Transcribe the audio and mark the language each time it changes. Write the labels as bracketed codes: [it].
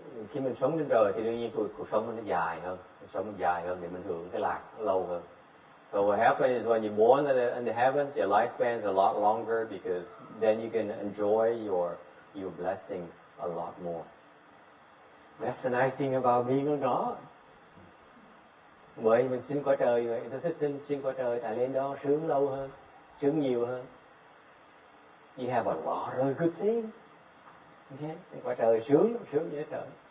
[vi] Khi mình sống trên trời thì đương nhiên cuộc sống nó dài hơn, để mình hưởng cái lạc lâu hơn. [en] So what happens is when you're born in the heavens, your lifespan is a lot longer because then you can enjoy your blessings a lot more. That's the nice thing about being a God. [vi] Bởi mình sinh qua trời vậy, tôi thích sinh qua trời tại lên đó sướng lâu hơn, sướng nhiều hơn. [en] You have a lot of good things. [vi] Okay, qua trời sướng dễ sợ.